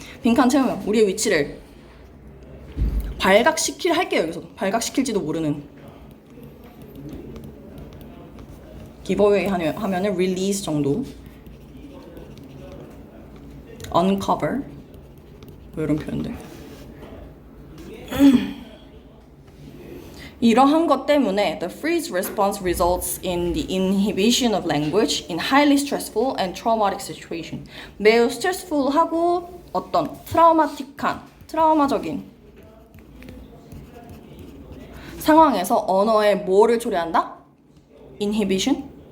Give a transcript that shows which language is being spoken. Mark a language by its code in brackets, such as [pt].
[ko] 빈칸 채우면 우리의 위치를 할게요. 여기서 발각시킬지도 모르는 giveaway 하면은 release 정도, uncover 뭐 이런 표현들. 이러한 것 때문에 [en] the freeze response results in the inhibition of language in highly stressful and traumatic situation. [ko] 매우 스트레스풀하고 어떤 트라우마적인 상황에서 언어에 뭐를 초래한다? [en] inhibition?